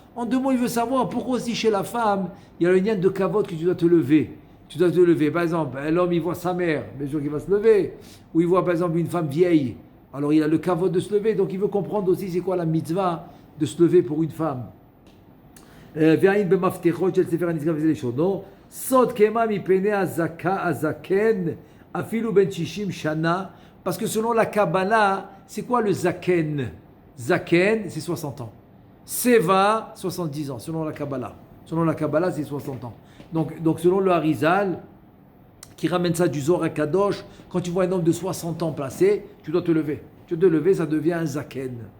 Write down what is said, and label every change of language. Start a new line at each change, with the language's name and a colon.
French: En 2 mots, il veut savoir pourquoi aussi chez la femme, il y a le lien de kavod que tu dois te lever. Tu dois te lever. Par exemple, l'homme, il voit sa mère, bien sûr qu'il va se lever. Ou il voit par exemple une femme vieille. Alors il a le kavod de se lever. Donc il veut comprendre aussi c'est quoi la mitzvah de se lever pour une femme.
Hebrew: והאין במפתחות של ספר הנזכר וזה לשונו, סוד קמה מפני הזקן אפילו בן 60 שנה,
French: parce que selon la Kabbalah, c'est quoi le zaken? Zaken, c'est 60 ans. Seva, 70 ans, selon la Kabbalah. Selon la Kabbalah, c'est 60 ans. Donc selon le Harizal, qui ramène ça du Zohar Kadosh, quand tu vois un homme de 60 ans placé, tu dois te lever. Tu dois te lever, ça devient un zaken.